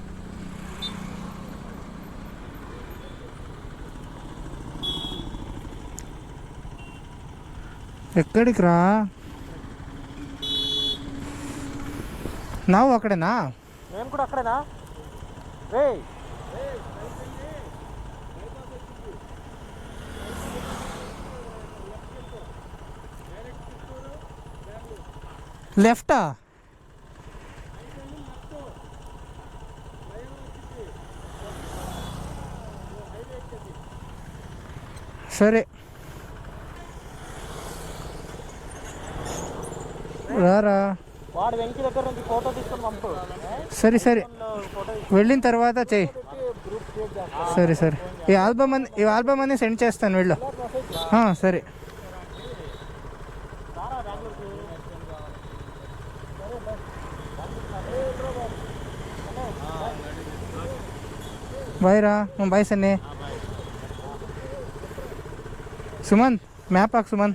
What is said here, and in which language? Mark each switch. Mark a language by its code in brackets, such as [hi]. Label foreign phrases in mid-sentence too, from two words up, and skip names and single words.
[te] ఎక్కడికిరా? [kn] ನಾವು ಆ ಕಡೆನಾ? [te] మేము కూడా అక్కడేనా? రే [kn] ಲೆಫ್ಟಾ? [te] సరే రారా. వాడు వెంకి దగ్గర నుంచి ఫోటో తీసుకొని పంపు. సరే సరే, వెళ్ళిన తర్వాత చెయ్యి. సరే సరే, ఈ ఆల్బమ్ అన్ని సెండ్ చేస్తాను, వెళ్ళు. సరే. [kn] ಬಾಯ್ ರಾ. ಬಾಯ್ ಸನ್ನಿ. ಸುಮನ್ ಮ್ಯಾಪ್ ಹಾಕು ಸುಮನ್.